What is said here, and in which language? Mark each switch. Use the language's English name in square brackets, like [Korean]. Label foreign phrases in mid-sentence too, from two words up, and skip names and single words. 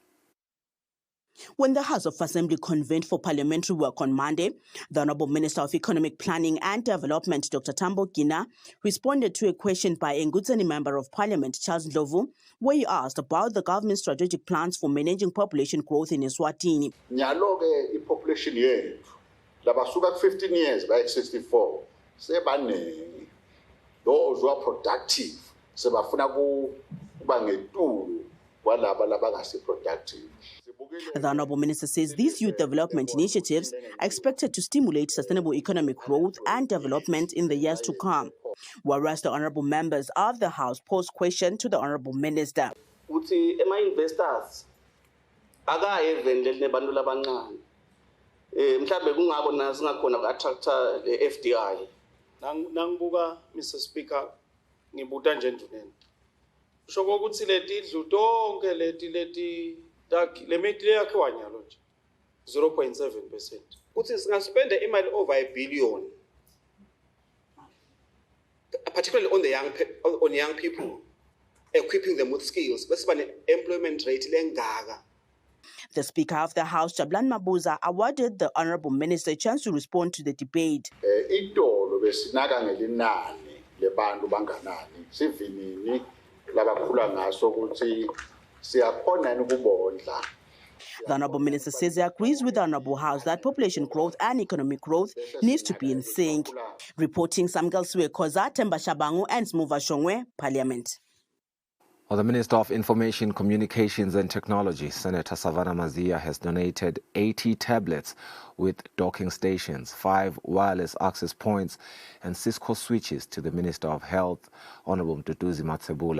[English] When the House of Assembly convened for parliamentary work on Monday, the Honourable Minister of Economic Planning and Development, Dr. Tambo Gina, responded to a question by Ngutseni Member of Parliament, Charles Ndlovu, where he asked about the government's strategic plans for managing population growth in Eswatini. [Swati] Nyalo-ke population yethu labasuka 15 [English] years by [Swati] 64 sebaningi. [English] Those who are productive [Swati] sebafuna kuba ngetulu kwalaba labangasi productive. [English] The Honourable Minister says these youth development initiatives are expected to stimulate sustainable economic growth and development in the years to come. Whereas the Honourable members of the House posed question to the Honourable Minister. [Swati] Uthi ema-investors akayeveni nebantu labancane. Mhlawumbe kungako na singakhona ku-attracta le-FDI. Nangibuka Mr Speaker ngibuta nje enduneni. Kusho ukuthi leti idlu tonke leti le meti yakhiwa nyalo nje 0.7%. Uthi singaspenda imali [English] over $1 billion. Particularly on young people, equipping them with skills. [Swati] Bese bane [English] employment rate [Swati] lengaka. [English] The Speaker of the House, Jabulani Mabuza, awarded the Honourable Minister a chance to respond to the debate. [Swati] Itolo besinaka ngelinani lebantu banganani sivinini labakhula ngaso ukuthi siyakhona ukubondla. [English] The Honourable Minister says he agrees with the Honourable House that population growth and economic growth needs to be in sync. Reporting Samgal Suekoza, Temba Shabangu and Smuva Shongwe, Parliament. Well, the Minister of Information, Communications and Technology, Senator Savannah Mazia, has donated 80 tablets with docking stations, 5 wireless access points and Cisco switches to the Minister of Health, Honorable Mduduzi Matsebula.